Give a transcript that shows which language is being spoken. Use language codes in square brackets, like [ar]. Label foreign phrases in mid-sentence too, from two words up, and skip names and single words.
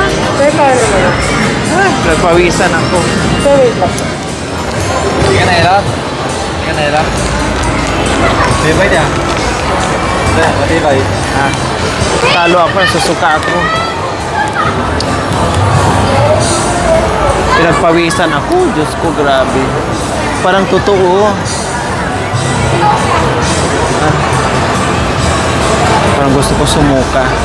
[tl] Sir, paano naman? Nagpawisan ako. Sir, wait lang. [vi] Cái này đó. Cái này đó. Đi mấy nè. Đây, đi vậy. [tl] Ah, talo ako, nasusuka ako. Pinagpawisan ako, Diyos ko, grabe. Parang totoo. Ah. Parang gusto ko sumuka.